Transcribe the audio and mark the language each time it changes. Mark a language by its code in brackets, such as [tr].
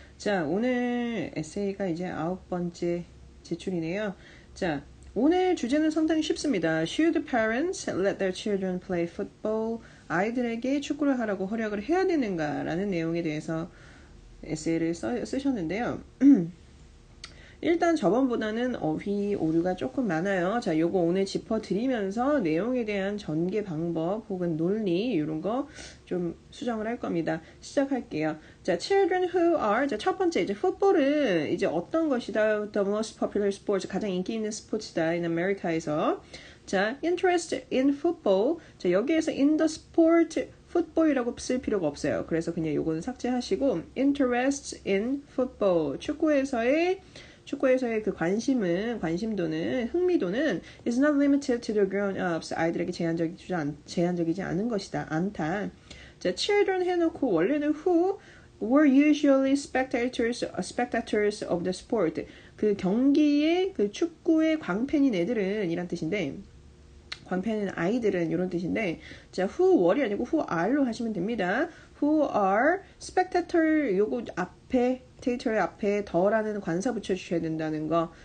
[ko] 자, 오늘 에세이가 이제 9번째 제출이네요. 자, 오늘 주제는 상당히 쉽습니다. [en] Should parents let their children play football? [ko] 아이들에게 축구를 하라고 허락을 해야 되는가? 라는 내용에 대해서 에세이를 쓰셨는데요. 일단 저번보다는 어휘 오류가 조금 많아요. 자, 요거 오늘 짚어드리면서 내용에 대한 전개 방법 혹은 논리 이런 거 좀 수정을 할 겁니다. 시작할게요. 자, [en] children who are [ko] 자, 첫 번째 이제 풋볼은 이제 어떤 것이다? [en] The most popular sports [ko] 가장 인기 있는 스포츠다 [en] in America에서. 자, interest in football. [ko] 자, 여기에서 [en] in the sport football [ko] 이라고 쓸 필요가 없어요. 그래서 그냥 요거는 삭제하시고 [en] interest in football [ko] 축구에서의 그 관심도는, 흥미도는 [en] is not limited to the grown-ups. [ko] 아이들에게 제한적이지 않은 것이다. 않다. [en] 자, children [ko] 해놓고 원래는 [en] who were usually spectators of the sport. [ko] 그 경기의 그 축구의 광팬인 애들은 이란 뜻인데 광팬은 아이들은 이런 뜻인데 자, [en] who were [ko] 이 아니고 [en] who are [ko] 로 하시면 됩니다. [en] who are spectator [ko] 요거 앞에 데이터의 앞에 더라는 관사 붙여주셔야 된다는 거.